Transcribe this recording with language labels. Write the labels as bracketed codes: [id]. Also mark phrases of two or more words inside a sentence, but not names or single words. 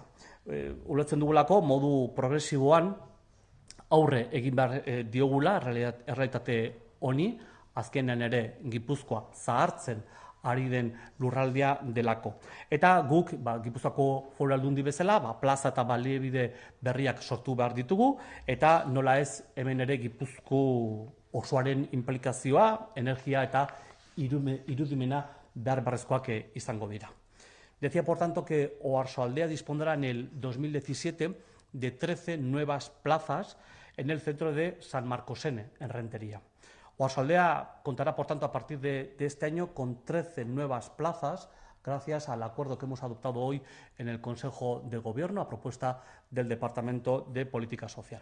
[eu] Ulertzen dugulako modu progresiboan aurre egin behar diogula errealitate honi, azkenean ere Gipuzkoa zahartzen ari den lurraldea delako. Eta guk, Gipuzkoako Foru Aldundi bezala, plaza eta baliabide berriak sortu behar ditugu, eta nola ez hemen ere Gipuzko osoaren implikazioa, energia eta irudimena beharrezkoak izango dira. [es] Decía, por tanto, que Oarsoaldea dispondrá en el 2017 de 13 nuevas plazas en el centro de San Marcosen, en Rentería. Oarsoaldea contará, por tanto, a partir de este año con 13 nuevas plazas, gracias al acuerdo que hemos adoptado hoy en el Consejo de Gobierno, a propuesta del Departamento de Política Social.